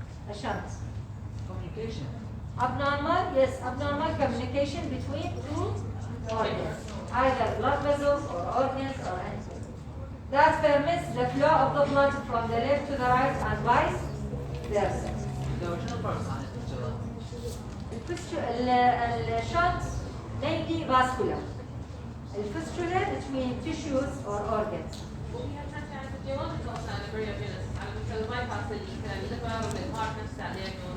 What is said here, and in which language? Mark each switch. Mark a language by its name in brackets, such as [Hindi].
[English] A shunt. Communication. Abnormal communication between 2 organs, either blood vessels or organs or anything. that permits the flow of the blood from the left to the right and vice versa. [Arabic] لو شنو الفرق عن الفستula؟ الشنط [English] mainly vascular. [Arabic] الفستula [English] between tissues or organs. [Arabic] وفي حتى يعني الجوانب توصل للبريوجينيس على مثل الباي باس الليفر والهارت نفسه عليه.